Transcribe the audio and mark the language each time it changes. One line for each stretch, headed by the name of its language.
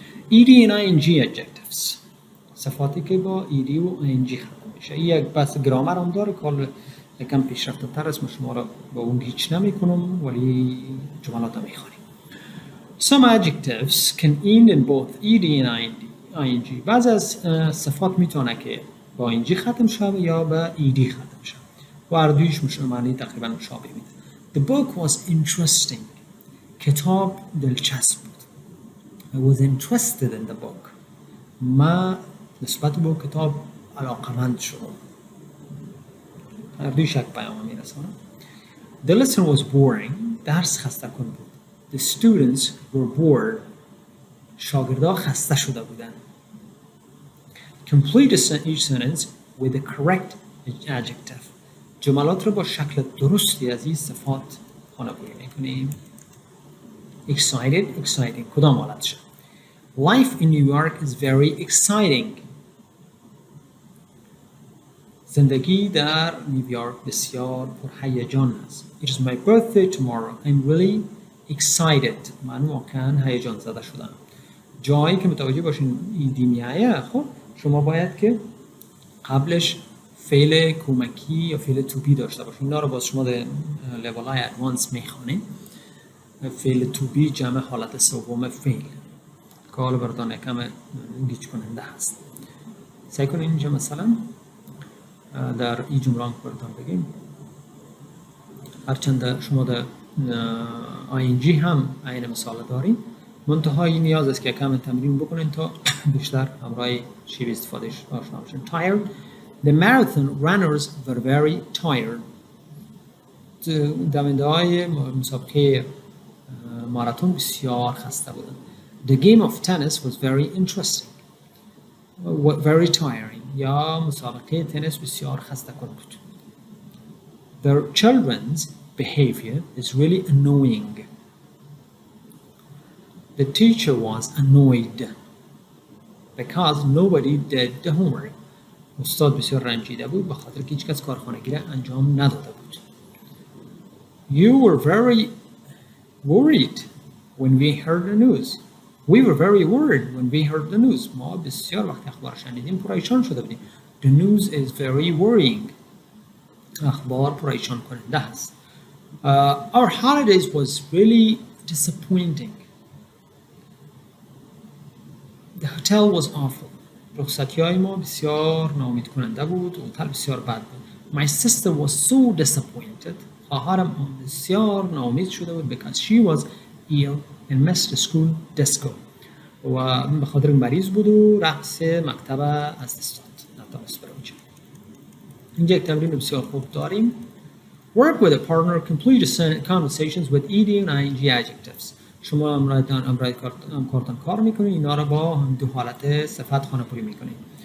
English: ed and ing adjectives،
Persian: صفاتی که با ed و ing ختم میشه. این یک بحث گرامر هم داره که یکم پیشرفته تر است، من شما را با اون هیچ نمیکنم ولی جملات رو میخوانیم.
English: Some adjectives can end in both ed and ing.
Persian: بعضی از صفات میتونه که با ing ختم شه یا با ed ختم شه و هر دویش معنی تقریبا مشابه میده.
English: The book was interesting.
Persian: کتاب دلچسب بود.
English: I was interested in the book.
Persian: ما نسبت به کتاب علاقمند شدم. هر دویش یک پیام میرسونه.
English: The lesson was boring.
Persian: درس خسته کن بود.
English: The students were bored.
Persian: شاگردها خسته شده بودند.
English: Complete each sentence with the correct adjective.
Persian: جملات رو با شکل درستی از این صفات خانه‌بری میکنیم.
English: Excited, exciting.
Persian: کدام حالت شد؟
English: Life in New York is very exciting.
Persian: زندگی در نیویورک بسیار پرهیجان است.
English: It is my birthday tomorrow. I'm really excited.
Persian: من واقعا هیجان زده شدم. جایی که متوجه باشین ایدی میایه، خب شما باید که قبلش فعل کمکی یا فعل تو بی داشته باشین. اینا رو باز شما در لیول های ادوانس میخوانید. فعل تو بی جمع حالت سوم فعل که حالا براتون یکم گیج کننده هست. سعی کنین اینجا مثلا در این جمله هم براتون بگیم. هرچند شما در ING هم این مثال داریم، منتهای نیاز است که کم تمرین بکنین تا بیشتر همراه شیوه استفادهش آشنا بشین.
English: Tired. The marathon runners were very tired.
Persian: دونده های مسابقه ماراتون بسیار خسته بودند.
English: The game of tennis was very interesting. Very tiring.
Persian: یا مسابقه تنیس بسیار خسته کن بود.
English: Their children's behavior is really annoying. The teacher was annoyed because nobody did the homework.
Persian: استاد بسیار رنجیده بود به خاطر که هیچ کس کارخانگی را انجام نداده بود.
English: You were very worried when we heard the news. We were very worried when we heard the news.
Persian: ما بسیار وقت اخبار شنیدیم پریشان شده بودیم.
English: The news is very worrying.
Persian: اخبار پریشان کننده است.
English: Our holidays was really disappointing. The hotel was awful.
Persian: رخصتی‌های ما بسیار ناامید کننده بود. هتل بسیار بد بود.
English: My sister was so disappointed.
Persian: خواهرم بسیار ناامید شده بود
English: because she was ill and missed the school disco.
Persian: و به خاطر مریض بود و رقص مکتب از دست داد. نتونست بره اونجا. اینجا یک تمرین بسیار خوب داریم.
English: Work with a partner. Complete conversations with ed and ing adjectives.
Persian: شما همکارتان کار میکنید، اینا رو با هم دو حالت صفت خانه‌پوری میکنید.